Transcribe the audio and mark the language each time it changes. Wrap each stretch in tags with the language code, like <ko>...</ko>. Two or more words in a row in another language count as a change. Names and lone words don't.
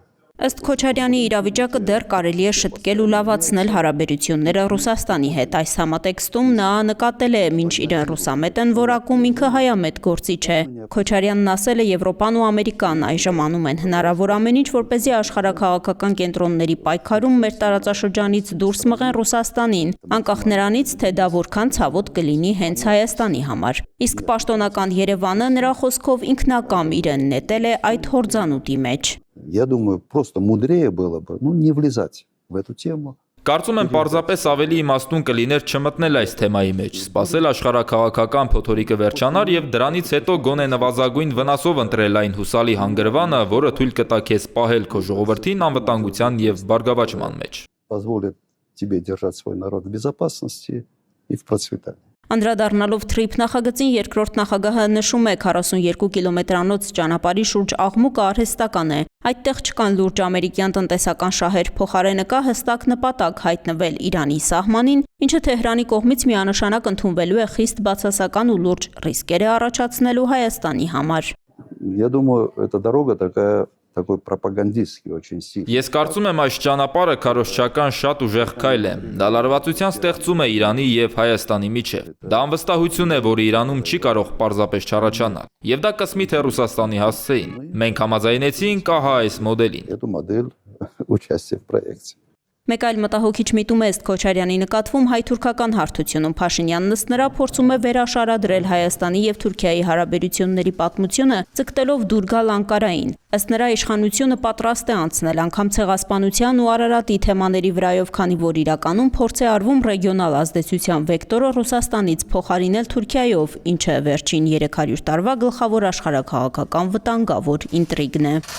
<hy>Ըստ Քոչարյանի իրավիճակը դեռ կարելի է շտկել ու լավացնել հարաբերությունները Ռուսաստանի հետ։ Այս համատեքստում նա նկատել է, մինչ իրեն ռուսամետ են որակում, ինքը հայամետ գործիչ է։ Քոչարյանն ասել է, Եվրոպան ու Ամերիկան այժմ անում են հնարավոր ամեն ինչ, որպեսզի աշխարհաքաղաքական կենտրոնների պայքարում մեր տարածաշրջանից դուրս մղեն Ռուսաստանին, անկախ նրանից, թե դա որքան ցավոտ կլինի հենց Հայաստանի համար։ Իսկ պաշտոնական Երևանը նրա խոսքով ինքնակամ իրեն նետել է այդ հորձանուտի մեջ։</hy> <ru>Я думаю, просто мудрее было бы, не влезать в эту тему.</ru> <hy>Կարծում եմ պարզապես ավելի իմաստուն կլիներ չմտնել այս թեմայի մեջ, սպասել աշխարհաքաղաքական փոթորիկը վերջանար եւ դրանից հետո գոնե նվազագույն վնասով ընտրել այն հուսալի հանգրվանը, որը թույլ կտա քեզ պահել քո ժողովրդին անվտանգության եւ բարգավաճման մեջ։</hy> <ru>Позволит тебе держать свой народ в безопасности и в процветании.</ru> <hy>Անդրադառնալով TRIP նախագծին երկրորդ նախագահը նշում է 42 կիլոմետրանոց ճանապարհի շուրջ աղմուկը արհեստական է։ Այդտեղ չկան լուրջ ամերիկյան տնտեսական շահեր, փոխարենը կա հստակ նպատակ հայտնվել Իրանի սահմանին, ինչը Թեհրանի կողմից միանշանակ ընդունվելու է խիստ բացասական ու լուրջ ռիսկեր է առաջացնելու Հայաստանի համար։</hy> <ru>Я думаю, эта дорога такой пропагандистский очень сильный.</ru> <hy>Ես կարծում եմ այս ճանապարհը քարոզչական շատ ուժեղ քայլ է։ Դա լարվածության ստեղծում է Իրանի եւ Հայաստանի միջև։ Դա անվստահություն է, որը Իրանում չի կարող պարզապես չառաջանալ։ Եվ դա կսմի թե Ռուսաստանի հասցեին։ Մենք համաձայնեցինք ահա այս մոդելին։</hy> <ru>Эту модель участия в проекте.</ru> <hy>Մեկ այլ մտահոգիչ միտում է ըստ Քոչարյանի նկատվում հայ-թուրքական հարթությունում Փաշինյանն ըստ նրա փորձում է վերաշարադրել Հայաստանի եւ Թուրքիայի հարաբերությունների պատմությունը, ցկտելով դուր գալ Անկարային։ Ըստ նրա իշխանությունը պատրաստ է անցնել անգամ ցեղասպանության ու Արարատի թեմաների վրայով, քանի որ իրականում փորձ է արվում ռեգիոնալ ազդեցության վեկտորը Ռուսաստանից փոխարինել Թուրքիայով, ինչը վերջին 300 տարվա գլխավոր աշխարհաքաղաքական վտանգավոր ինտրիգն է։</hy>